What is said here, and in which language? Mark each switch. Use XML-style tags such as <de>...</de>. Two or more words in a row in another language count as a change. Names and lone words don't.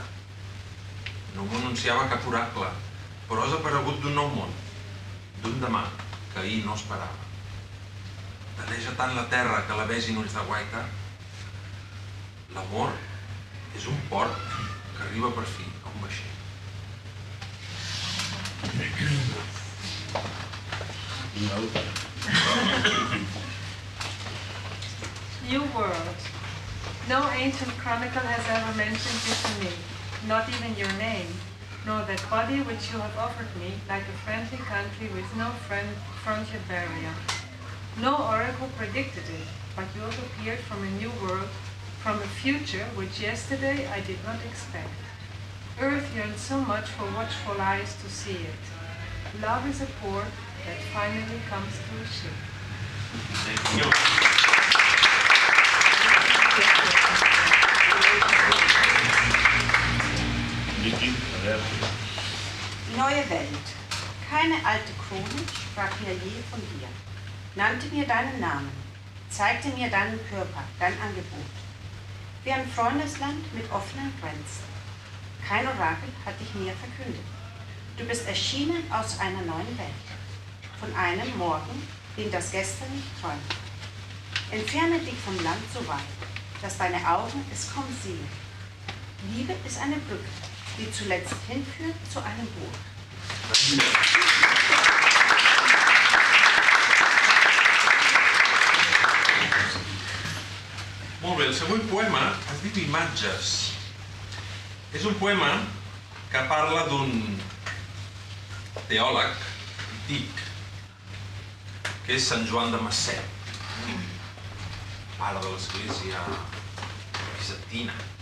<ca>No m'anunciava cap oracle, però has aparegut d'un nou món, d'un demà que ahir no esperava. Taneja tant la terra que la vegin ulls de guaita. L'amor és un port que arriba per fi a un vaixell.</ca> <en>New world. No ancient chronicle has ever mentioned you to me, not even your name, nor that body which you have offered me, like a friendly country with no frontier barrier. No oracle predicted it, but you have appeared from a new world, from a future which yesterday I did not expect. Earth yearns so much for watchful eyes to see it. Love is a port that finally comes to a ship. Thank you.</en> <de>Neue Welt. Keine alte Krone sprach mir je von dir. Nannte mir deinen Namen, zeigte mir deinen Körper, dein Angebot. Wie ein Freundesland mit offenen Grenzen. Kein Orakel hat dich mir verkündet. Du bist erschienen aus einer neuen Welt. Von einem Morgen, den das Gestern nicht träumt. Entferne dich vom Land so weit, dass deine Augen es kaum sehen. Liebe ist eine Brücke, die zuletzt hinführt zu einem Boot.</de> <ca>Molt bé, el següent poema es diu Imatges. És un poema que parla d'un teòleg antic, que és Sant Joan de Massè, pare de l'església bizantina.</ca>